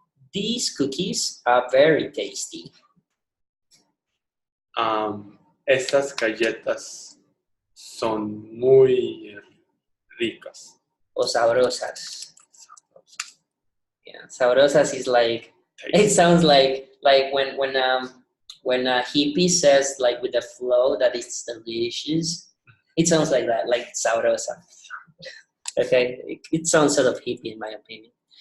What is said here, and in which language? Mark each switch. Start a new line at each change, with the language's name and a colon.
English: These cookies are very tasty.
Spanish: Estas galletas son muy ricas. O sabrosas.
English: Yeah, sabrosas is like, tasty. It sounds like when when a hippie says like with a flow that it's delicious, it sounds like that, like sabrosa. Okay, it sounds sort of hippie in my opinion.